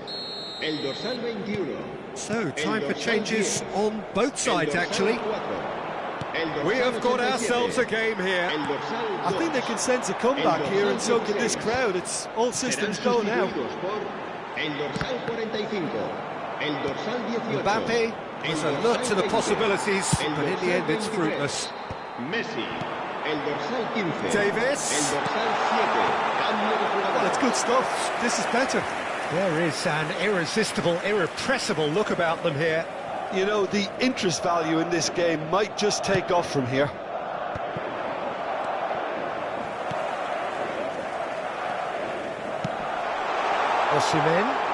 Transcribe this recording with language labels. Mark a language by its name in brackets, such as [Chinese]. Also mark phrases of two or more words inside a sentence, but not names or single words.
[Catalan] El dorsal 21. [English] So, time for changes on both sides, actually. We have got ourselves a game here. I think they can sense a comeback here, and so can this crowd. It's all systems go now. [Catalan] El dorsal 45. El dorsal 18. [English] Mbappe has a look to the possibilities, but in the end it's fruitless. [Catalan] Messi. El dorsal 15. Davis. El dorsal 7. [English] Well, it's good stuff. This is better. There is an irresistible, irrepressible look about them here. You know, the interest value in this game might just take off from here. Osimhen.